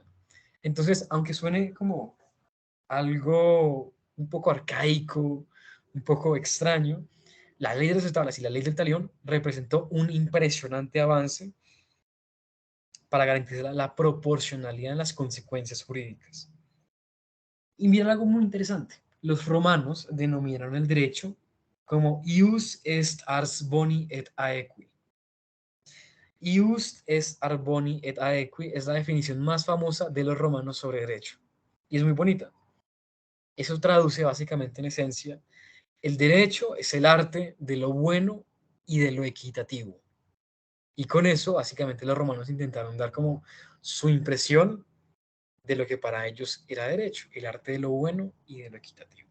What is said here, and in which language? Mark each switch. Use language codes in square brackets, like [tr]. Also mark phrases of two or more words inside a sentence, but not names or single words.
[es] Entonces, aunque suene como algo un poco arcaico, un poco extraño, la Ley de las Tablas y la Ley del Talión representó un impresionante avance para garantizar la proporcionalidad en las consecuencias jurídicas. Y miren algo muy interesante. Los romanos denominaron el derecho como [la] ius est ars boni et aequi. Ius est ars boni et aequi [es] es la definición más famosa de los romanos sobre derecho. Y es muy bonita. Eso traduce básicamente en esencia El derecho es el arte de lo bueno y de lo equitativo. Y con eso, básicamente, los romanos intentaron dar como su impresión de lo que para ellos era derecho, el arte de lo bueno y de lo equitativo.